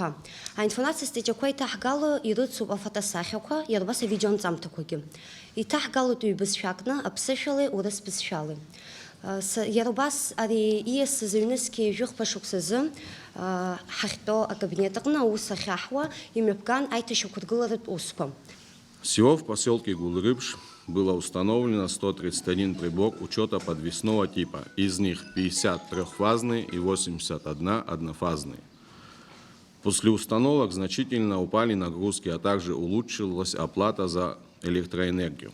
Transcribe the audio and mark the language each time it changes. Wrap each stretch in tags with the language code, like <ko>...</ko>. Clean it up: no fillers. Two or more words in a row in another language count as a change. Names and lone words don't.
<ab>Аинформациа статиақәа иҭаҳгало ирыцуп афотосахьақәа, иара убас авидеонҵамҭақәагьы. Иҭаҳгалоит ҩ-бызшәакны, аԥсышәалеи, урыс бызшәалеи. Иара убас ари ииасыз аҩнызқьи жәохәҟа шықәсазы ҳахьтәоу акабинет аҟны аус ахьаҳуа имҩаԥган аиҭашьақәыргыларатә усқәа.</ab> <ru>Всего в поселке Гулрыпш было установлено 131 прибор учета подвесного типа, из них 50 трехфазные и 81 однофазные. После установок значительно упали нагрузки, а также улучшилась оплата за электроэнергию.</ru>